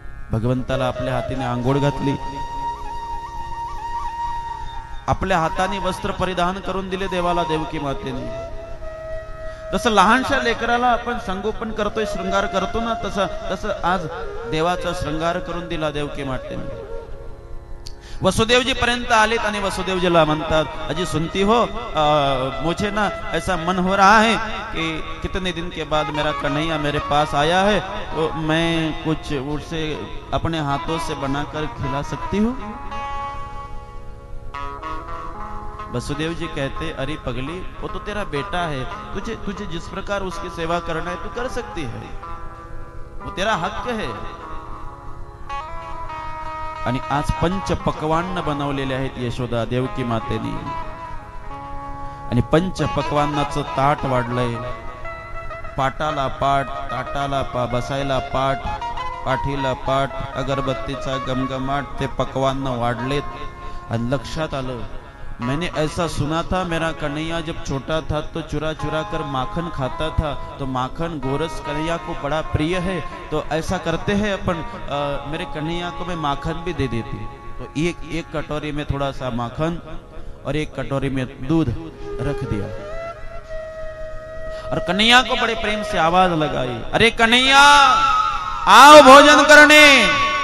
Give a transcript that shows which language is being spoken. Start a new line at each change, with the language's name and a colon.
Marathi: भगवंताला आपल्या हातीने आंघोळ घातली, आपल्या हाताने वस्त्र परिधान करून दिले देवाला देवकी मातेने. जसं लहानशा लेकराला आपण संगोपन करतोय, शृंगार करतो ना, तसं आज देवाचा शृंगार करून दिला देवकी मातेने. वसुदेवजी पर्यंत आलेत आणि वसुदेवजीला म्हणतात,
Hindi: अजी सुनती हो, मुझे ना ऐसा मन हो रहा है कि कितने दिन के बाद मेरा कन्हैया मेरे पास आया है, तो मैं कुछ उसे अपने हाथों से बनाकर खिला सकती हूँ. वसुदेव जी कहते, अरे पगली, वो तो तेरा बेटा है, तुझे जिस प्रकार उसकी सेवा करना है तू कर सकती है, वो तेरा हक्क है.
Marathi: आणि आज पंच पक्वान्न बनवलेले आहेत यशोदा देवकी मातेने. आणि पंच पक्वान्नाचं ताट वाढलंय. पाटाला पाट, ताटाला बसायला पाट, पाठीला पाट, अगरबत्तीचा गमगमाट, ते पक्वान्न वाढलेत. आणि लक्षात आलं,
Hindi: मैंने ऐसा सुना था, मेरा कन्हैया जब छोटा था तो चुरा चुरा कर माखन खाता था, तो माखन गोरस कन्हैया को बड़ा प्रिय है, तो ऐसा करते हैं अपन, मेरे कन्हैया को मैं माखन भी दे देती. तो एक कटोरी में थोड़ा सा माखन और एक कटोरी में दूध रख दिया और कन्हैया को बड़े प्रेम से आवाज लगाई, अरे कन्हैया आओ भोजन करने.